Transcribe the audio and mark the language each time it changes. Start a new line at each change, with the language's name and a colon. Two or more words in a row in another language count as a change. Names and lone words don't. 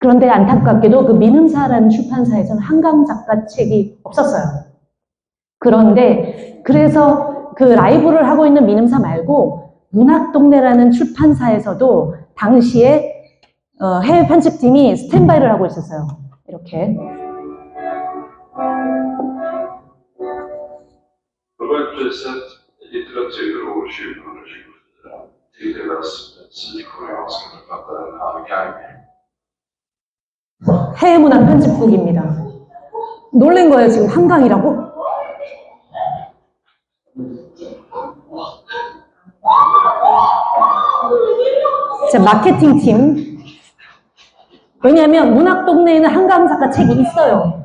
Korean: 그런데 안타깝게도 그 민음사라는 출판사에서는 한강 작가 책이 없었어요. 그런데 그래서 그 라이브를 하고 있는 민음사 말고 문학동네라는 출판사에서도 당시에 해외 편집팀이 스탠바이를 하고 있었어요. 이렇게.
Swedish: Nobelpriset i litteratur år 2024 tilldelas den sydkoreanska författaren Han Kang.
Korean: 해외 문학 편집국입니다. 놀란 거예요, 지금 한강이라고? 자, 마케팅 팀. 왜냐하면 문학동네에는 한강 작가 책이 있어요.